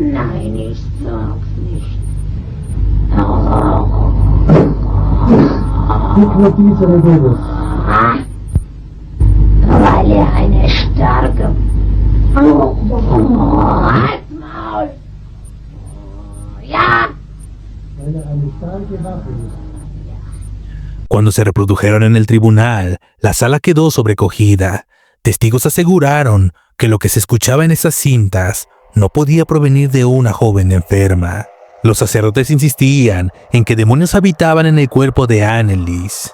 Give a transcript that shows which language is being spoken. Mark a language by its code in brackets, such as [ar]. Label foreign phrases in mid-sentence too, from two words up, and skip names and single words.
[de] Nein, ich sag's nicht. Weil er eine starke... Halt's Maul! Ja! [es] Cuando se reprodujeron en el tribunal, la sala quedó sobrecogida. Testigos aseguraron que lo que se escuchaba en esas cintas no podía provenir de una joven enferma. Los sacerdotes insistían en que demonios habitaban en el cuerpo de Annelies.